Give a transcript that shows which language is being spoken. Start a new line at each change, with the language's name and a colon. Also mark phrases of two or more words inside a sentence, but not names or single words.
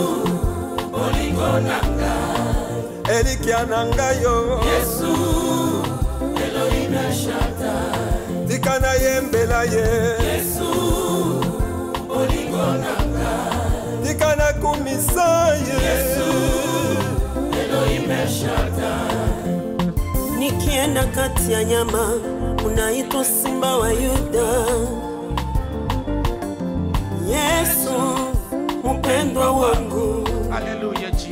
Lingala: Yesu, bolingo nanga. elikia na ngai yo Yesu Elohim El Shaddai tika na yembela ye Yesu olingo na ngai tika na kumisa ye Yesu Elohim El Shaddai.
Swahili: Nikienda kati ya nyama unaitwa Simba wa Yuda. Yesu mpendwa wangu.
English: Hallelujah Jesus.